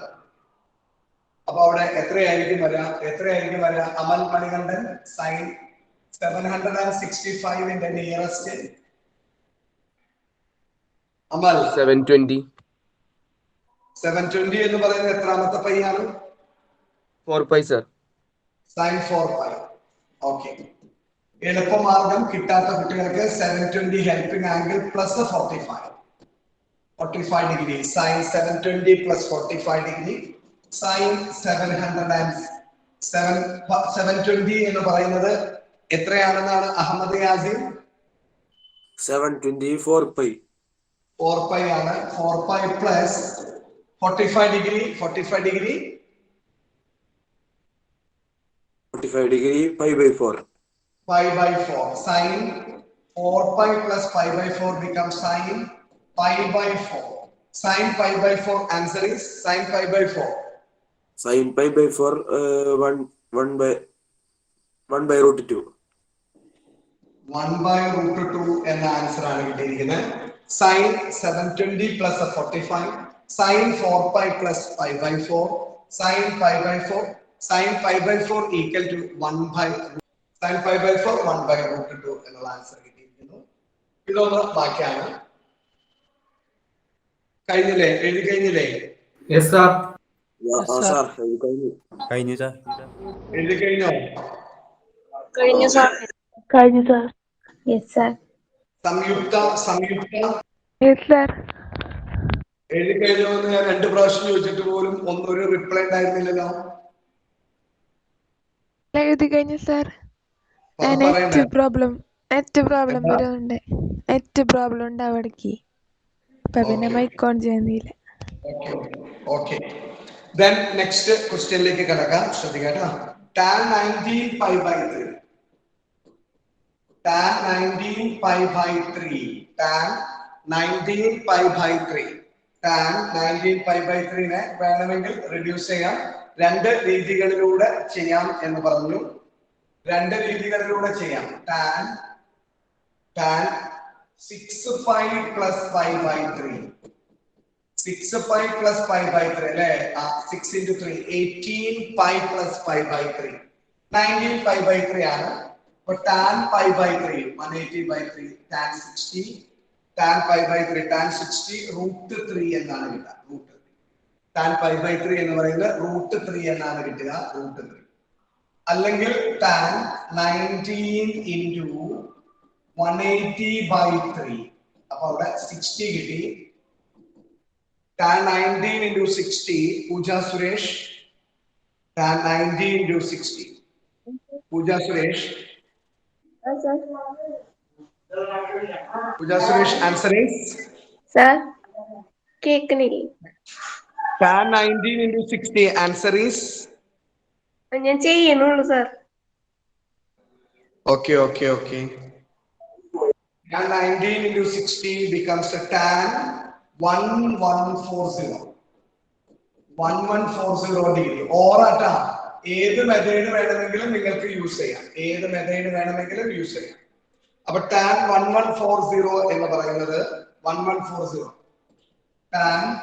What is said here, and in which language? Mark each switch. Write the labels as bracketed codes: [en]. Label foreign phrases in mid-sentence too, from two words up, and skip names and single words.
[ml] അപ്പൊ അവിടെ എത്രയായിരിക്കും വരിക അമൽ മണികണ്ഠൻ? sin 765 നിയറസ്റ്റ് അമൽ 720 എന്ന് പറയുന്നത് എത്രാമത്തെ പൈ ആണ്? [en] 4 pi sir. sin 4 pi. [ml] ഓക്കെ, എളുപ്പമാർഗം കിട്ടാത്ത കുട്ടികൾക്ക് 720 [en] helping angle plus 45 degree sin 720 plus 45 degree sin 720 [ml] എന്ന് പറയുന്നത് എത്രയാണെന്നാണ് അഹമ്മദ് യാസിം? [en] 724 pi. 4 pi ആണ്. 4 pi plus 45 degree 45 degree pi by 4. Pi by 4. Sin 4 pi plus pi by 4 becomes sin pi by 4. Sin pi by 4 answer is sin pi by 4. Sin pi by 4 1 by root 2. 1 by root 2 [ml] എന്ന ആൻസർ ആണ് കിട്ടിയിരിക്കുന്നത്. [en] Sin 720 plus 45. Sin 4 pi plus pi by 4. Sin pi by 4. Sin pi by 4 equal to 1 by sin pi by 4 1 by root 2 [ml] എന്നുള്ള ആൻസർ കിട്ടിയിരിക്കുന്നു. ഇതൊന്ന് ബാക്കിയാണ്. എഴുതി കഴിഞ്ഞില്ലേ? [en] Yes sir. Sir. [ml] കഴിഞ്ഞു sir. എഴുതി കഴിഞ്ഞോ? [en] കഴിഞ്ഞു sir. Yes sir. [ml] സംയുക്ത [en] Yes sir. [ml] എഴുതി കഴിഞ്ഞോ എന്ന് ഞാൻ 2 പ്രാവശ്യം ചോദിച്ചിട്ട് പോലും ഒരു റിപ്ലൈ ഉണ്ടായിരുന്നില്ലല്ലോ. എഴുതി കഴിഞ്ഞു sir. നെറ്റ് പ്രോബ്ലം ഉണ്ട് അവിടേക്ക്. അപ്പൊ പിന്നെ മൈക്ക് ഓൺ ചെയ്യുന്നില്ല. ഓക്കെ. [en] Then next question like [ml] കടകം ശ്രദ്ധിക്ക [en] tan 19 pi by 3 tan 19 pi by 3 tan 19 pi by 3 tan 19 pi by 3 [ml] നെ വേണമെങ്കിൽ റെഡ്യൂസ് ചെയ്യാം രണ്ട് രീതികളിലൂടെ ചെയ്യാം എന്ന് പറഞ്ഞു രണ്ട് രീതികളിലൂടെ ചെയ്യാം [en] tan 6 pi plus pi by 3 6 pi plus pi by 3 അല്ലേ 6 into 3 18 pi plus pi by 3 19 pi by 3 [ml] ആണ് അപ്പോൾ [en] tan pi by 3 180 by 3 tan 60 tan pi by 3 tan 60 root 3 [ml] എന്നാണ് കിട്ടുക [en] root 3 tan pi by 3 [ml] എന്ന് പറയുന്നത് [en] root 3 [ml] എന്നാണ് കിട്ടുക [en] root 3 അല്ലെങ്കിൽ tan 19 into 180 by 3 [ml] അപ്പോൾ അവിടെ 60 കിട്ടി [en] tan 19 into 60 Pooja Suresh tan 19 into 60 Pooja Suresh Pooja Suresh answer is [ml] Sir, കേൾക്കുന്നില്ലേ? [en] tan 19 into 60 answer is [ml] ഞാൻ ചെയ്യുന്നുള്ളൂ സർ. [en] okay tan 19 into 60 becomes a tan 1140 degree or [ml] അട്ടാ ഏത് മെത്തേഡ് വേണമെങ്കിലും നിങ്ങൾക്ക് യൂസ് ചെയ്യാം അപ്പൊ [en] tan 1140 [ml] എന്ന് പറയുന്നത് [en] 1140 tan